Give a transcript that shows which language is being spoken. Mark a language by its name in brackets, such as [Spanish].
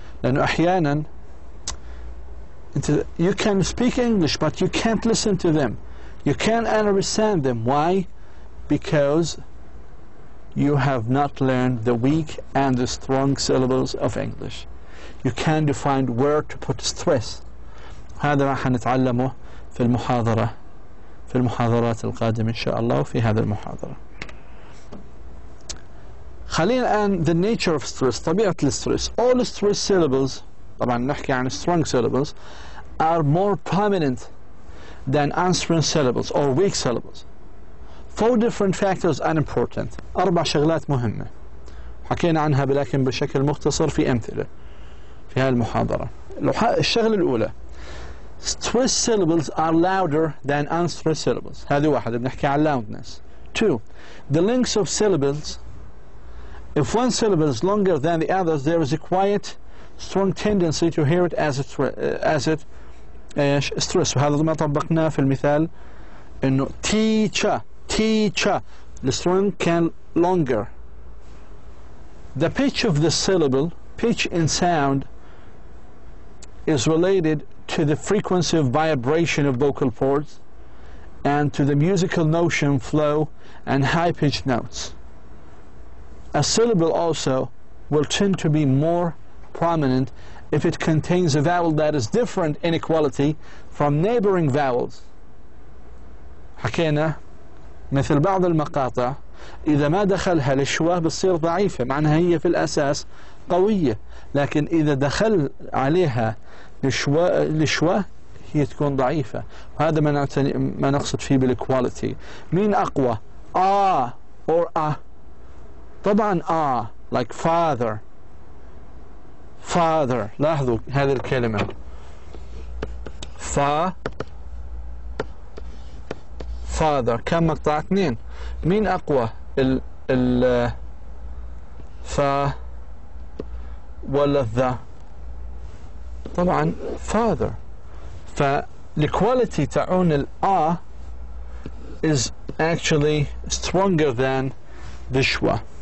[Arabic] لأنه أحيانا [English] you can speak English, but you can't listen to them. You can't understand them. Why? Because you have not learned the weak and the strong syllables of English. You can't define where to put stress. [Arabic] هذا راح نتعلمه في المحاضرات القادمة إن شاء الله وفي هذا المحاضرة. خلينا الآن [English] the nature of stress, [Arabic] طبيعة الستريس. [English] All stress syllables, [Arabic] طبعا نحكي عن [English] strong syllables, are more prominent than unstressed syllables or weak syllables. 4 different factors are important. [Arabic] 4 شغلات مهمة حكينا عنها لكن بشكل مختصر في أمثلة في هذه المحاضرة. الشغلة الأولى, [English] stressed syllables are louder than unstressed syllables. [Arabic] هذه واحدة بنحكي عن loudness. [English] 2. The lengths of syllables. If one syllable is longer than the others, there is a quiet, strong tendency to hear it as it stress. [Arabic] وهذا ما طبقناه في المثال إنه [English] teacher the strong can longer. The pitch of the syllable, pitch in sound, is related to the frequency of vibration of vocal cords and to the musical notion, flow, and high-pitched notes. A syllable also will tend to be more prominent if it contains a vowel that is different in quality from neighboring vowels. [Arabic] حكينا مثل بعض المقاطع إذا ما دخلها الشواه بتصير ضعيفة، معناها هي في الأساس قوية، لكن إذا دخل عليها الشواه هي تكون ضعيفة. وهذا ما نقصد فيه بالكواليتي. مين أقوى؟ or طبعا like father. لاحظوا هذه الكلمة father كم مقطع؟ 2. مين أقوى؟ ال ولا the؟ طبعا father. [English] فالquality [Arabic] تاعون ال [English] is actually stronger than the schwa.